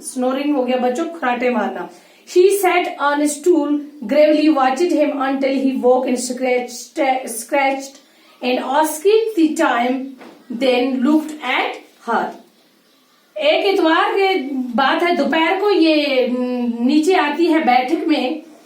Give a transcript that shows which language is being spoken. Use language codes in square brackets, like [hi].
[hi] Snoring हो गया बच्चों खराटे मारना। [en] She sat on a stool, gravely watched him until he woke and scratched and asked the time, then looked at her. [hi] एक इतवार की बात है, दोपहर को ये नीचे आती है बैठक में।